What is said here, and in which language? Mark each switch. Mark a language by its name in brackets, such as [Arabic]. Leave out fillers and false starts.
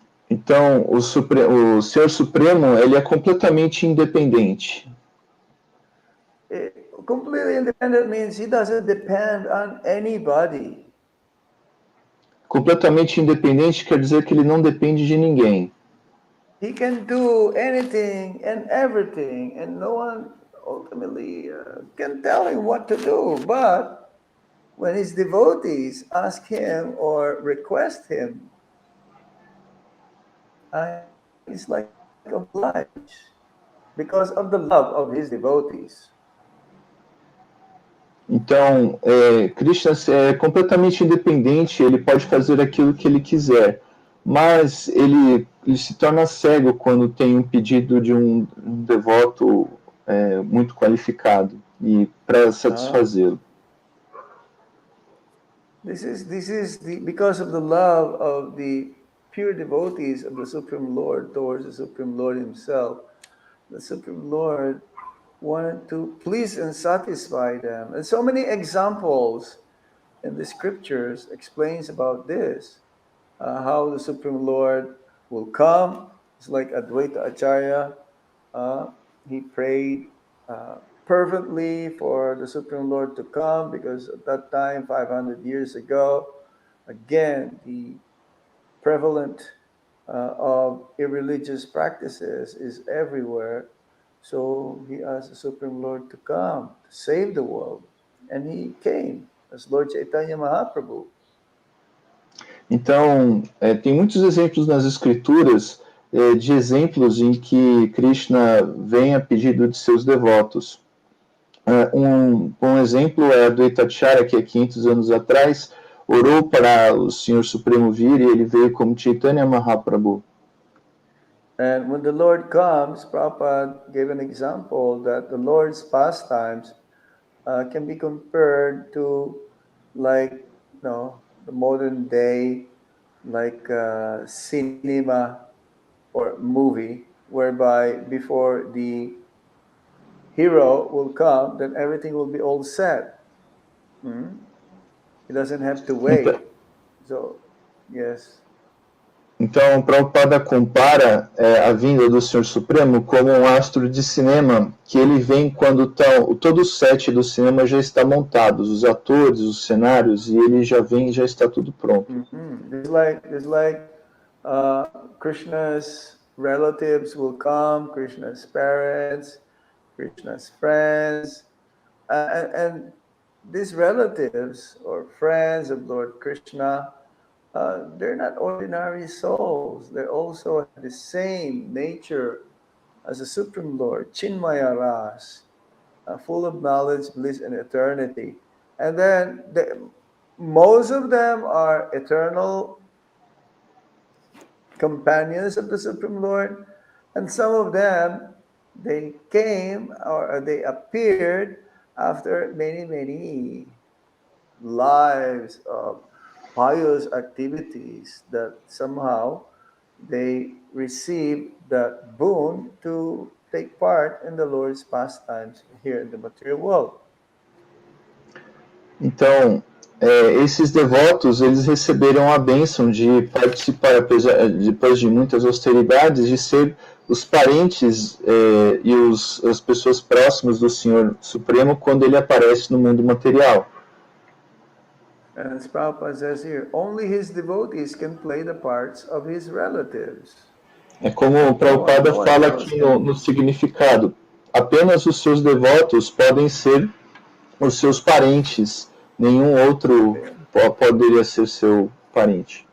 [Portuguese] Então, o Ser Supremo, ele é completamente independente. [English] Completely independent means he doesn't depend on anybody. [Portuguese] Completamente independente quer dizer que ele não depende de ninguém. [English] He can do anything and everything, and no one ultimately can tell him what to do. But when his devotees ask him or request him He's like obliged because of the love of his devotees. [Portuguese] Então, Krishna é completamente independente, ele pode fazer aquilo que ele quiser, mas ele se torna cego quando tem um pedido de um devoto muito qualificado e para satisfazê-lo. [English] This is because of the love of the pure devotees of the Supreme Lord towards the Supreme Lord himself. The Supreme Lord wanted to please and satisfy them. And so many examples in the scriptures explains about this, how the Supreme Lord will come. It's like Advaita Acharya. He prayed fervently for the Supreme Lord to come because at that time, 500 years ago, again, the prevalent of irreligious practices is everywhere. So he asked the Supreme Lord to come to save the world. And he came as Lord Chaitanya Mahaprabhu. [Portuguese] Então, tem muitos exemplos nas escrituras de exemplos em que Krishna vem a pedido de seus devotos. Um exemplo é a do Itacharya, que há 500 anos atrás orou para o Senhor Supremo vir e ele veio como Chaitanya Mahaprabhu. [English] And when the Lord comes, Prabhupada gave an example that the Lord's pastimes can be compared to like, the modern day, like cinema or movie, whereby before the hero will come, then everything will be all set. He doesn't have to wait. So, yes. [Portuguese] Então, Prabhupada compara a vinda do Senhor Supremo como um astro de cinema, que ele vem quando todo o set do cinema já está montado, os atores, os cenários, e ele já vem e já está tudo pronto. [English] It's like Krishna's relatives will come, Krishna's parents, Krishna's friends, and these relatives or friends of Lord Krishna, they're not ordinary souls. They also have the same nature as the Supreme Lord, Chinmaya Ras, full of knowledge, bliss, and eternity. And then most of them are eternal companions of the Supreme Lord, and some of them, they came or they appeared after many lives of pious activities that somehow they receive that boon to take part in the Lord's pastimes here in the material world. [Portuguese] Então, esses devotos, eles receberam a bênção de participar, depois de muitas austeridades, de ser os parentes e as pessoas próximas do Senhor Supremo quando ele aparece no mundo material. [English] And as Prabhupada says here, only his devotees can play the parts of his relatives. [Portuguese] É como o Prabhupada fala aqui no significado. Apenas os seus devotos podem ser os seus parentes. Nenhum outro poderia ser seu parente.